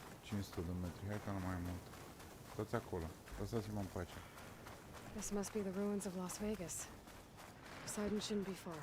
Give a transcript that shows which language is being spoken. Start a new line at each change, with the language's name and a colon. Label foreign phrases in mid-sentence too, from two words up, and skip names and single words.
Romanian: 500 de metri, hai că nu mai mult. Stați acolo, lăsați-mă în pace.
English: This must be the ruins of Las Vegas. Poseidon shouldn't be far.